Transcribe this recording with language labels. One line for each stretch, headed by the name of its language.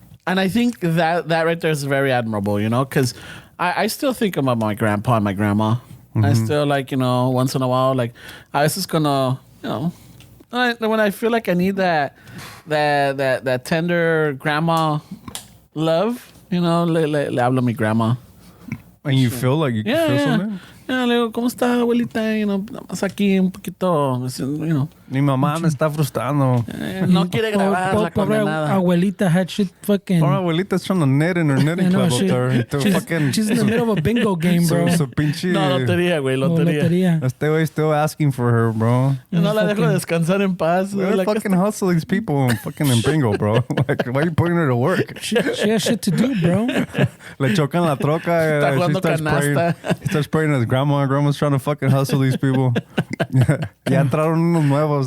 English: And I think that right there is very admirable, because I still think about my grandpa and my grandma. Mm-hmm. I still like, once in a while, like I was just gonna, when I feel like I need that tender grandma love,
Spanish: le hablo a mi grandma.
English: And you feel like you can feel something?
Spanish: Le digo, ¿cómo está, abuelita? Más aquí un poquito, Mi mamá me está frustrando. No quiere grabar la condenada.
English: Abuelita had shit fucking... Poor abuelita's trying to knit in her knitting club up there. She's in the middle of a bingo game, bro.
Spanish: So pinche... No, lotería, güey, lotería. Este güey
English: still asking for her, bro.
Spanish: No la dejo descansar en paz.
English: They fucking hustle these people fucking in bingo, bro. Like, why are you putting her to work? She has shit to do, bro.
Spanish: Le chocan la troca. Está jugando canasta.
English: He starts praying to his grandma. Grandma's trying to fucking hustle these people.
Spanish: Ya entraron unos nuevos.